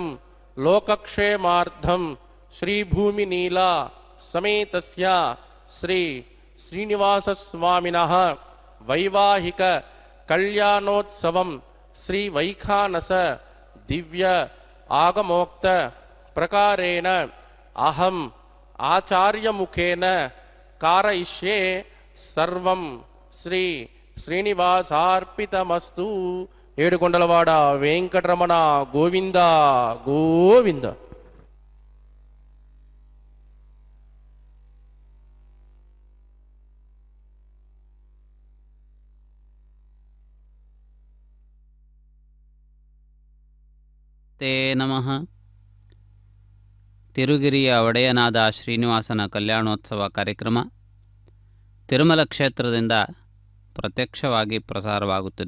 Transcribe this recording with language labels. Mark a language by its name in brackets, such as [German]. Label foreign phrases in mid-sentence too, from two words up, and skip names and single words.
[Sanskrit] లోకక్షేమార్థం శ్రీభూమినీలా సమేతస్య శ్రీ శ్రీనివాసస్వామినః వైవాహిక కళ్యాణోత్సవం శ్రీ వైఖానస దివ్య ఆగమోక్త ప్రకారేణ అహం ఆచార్యముఖేన కారయిష్యే సర్వం శ్రీ శ్రీనివాసార్పితమస్తు. [Telugu] ఏడుకొండలవాడ వెంకటరమణ గోవింద గోవింద. [Sanskrit] ತೆ ನಮಃ. [Kannada] ತಿರುಗಿರಿಯ ಒಡೆಯನಾದ ಶ್ರೀನಿವಾಸನ ಕಲ್ಯಾಣೋತ್ಸವ ಕಾರ್ಯಕ್ರಮ ತಿರುಮಲ ಕ್ಷೇತ್ರದಿಂದ ಪ್ರತ್ಯಕ್ಷವಾಗಿ ಪ್ರಸಾರವಾಗುತ್ತದೆ.